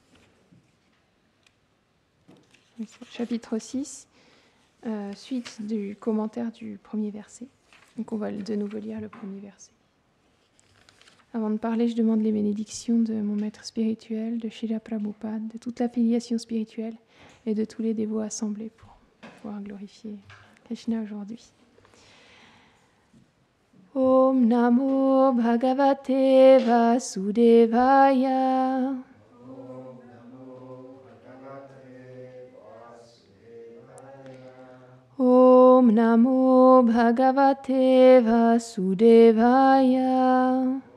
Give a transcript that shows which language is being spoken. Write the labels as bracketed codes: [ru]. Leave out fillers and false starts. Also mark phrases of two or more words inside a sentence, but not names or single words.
[fr] Chapitre 6, suite du commentaire du premier verset. Donc on va de nouveau lire le premier verset. Avant de parler, je demande les bénédictions de mon maître spirituel, de Srila Prabhupada, de toute l'affiliation spirituelle et de tous les dévots assemblés pour pouvoir glorifier Krishna aujourd'hui. [sa] ॐ नमो भगवते वासुदेवाय. ॐ नमो भगवते वासुदेवाय.